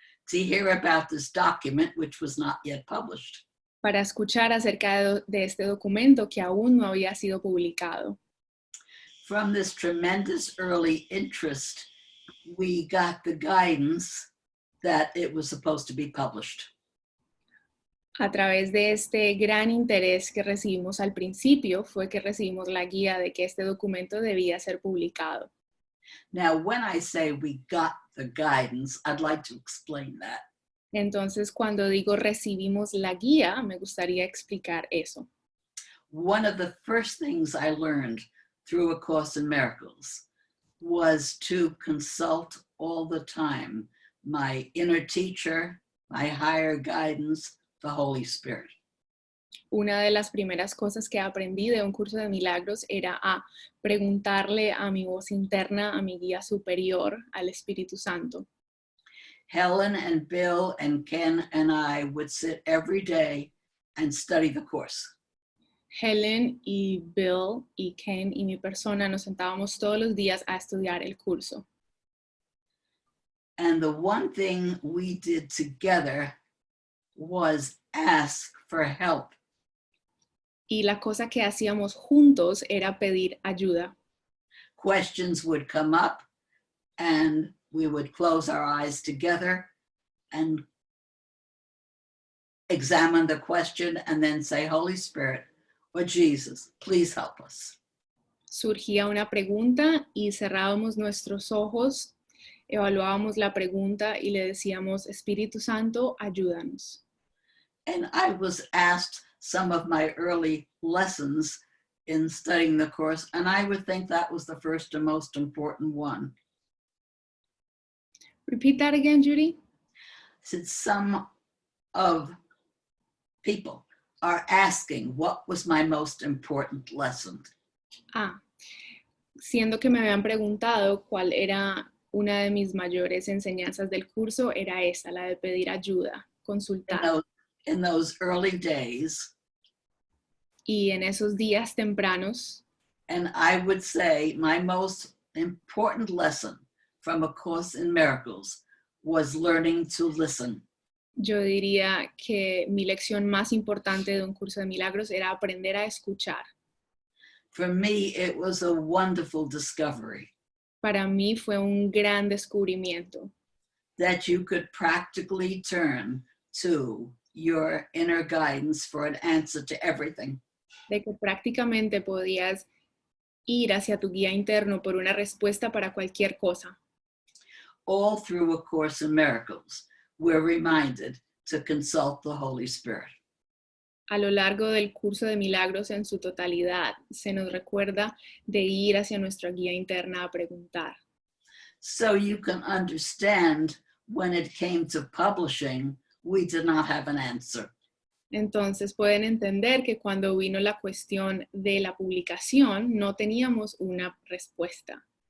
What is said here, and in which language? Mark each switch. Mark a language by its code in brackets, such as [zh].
[en] To hear about this document, which was not yet published. [es] para escuchar acerca de este documento que aún no había sido publicado. [en] From this tremendous early interest, we got the guidance that it was supposed to be published. [es] A través de este gran interés que recibimos al principio, fue que recibimos la guía de que este documento debía ser publicado. [en] Now, when I say we got the guidance, I'd like to explain that. [es] Entonces, cuando digo recibimos la guía, me gustaría explicar eso. [en] One of the first things I learned through A Course in Miracles was to consult all the time my inner teacher, my higher guidance, the Holy Spirit. [es] Una de las primeras cosas que aprendí de un curso de milagros era a preguntarle a mi voz interna, a mi guía superior, al Espíritu Santo. [en] Helen and Bill and Ken and I would sit every day and study the course. [es] Helen y Bill y Ken y mi persona nos sentábamos todos los días a estudiar el curso. [en] And the one thing we did together was ask for help. [es] Y la cosa que hacíamos juntos era pedir ayuda. [en] Questions would come up and we would close our eyes together and examine the question and then say, Holy Spirit or Jesus, please help us. [es] Surgía una pregunta y cerrábamos nuestros ojos, evaluábamos la pregunta y le decíamos, Espíritu Santo, ayúdanos. [en] And I was asked some of my early lessons in studying the course, and I would think that was the first and most important one. Repeat that again, Judy. Since some of people are asking what was my most important lesson. [es] Siendo que me habían preguntado cuál era una de mis mayores enseñanzas del curso, era esa, la de pedir ayuda, consultar. [en] In those early days, [es] y en esos días tempranos, [en] and I would say my most important lesson from A Course in Miracles was learning to listen. [es] yo diría que mi lección más importante de un curso de milagros era aprender a escuchar. [en] For me, it was a wonderful discovery. [es] Para mí fue un gran descubrimiento. [en] That you could practically turn to your inner guidance for an answer to everything. [es] De que prácticamente podías ir hacia tu guía interno por una respuesta para cualquier cosa. [en] All through A Course in Miracles, we're reminded to consult the Holy Spirit. [es] A lo largo del curso de milagros en su totalidad, se nos recuerda de ir hacia nuestra guía interna a preguntar. [en] So you can understand when it came to publishing, we did not have an answer. [es] Entonces pueden entender que cuando vino la cuestión de la publicación, no teníamos una respuesta.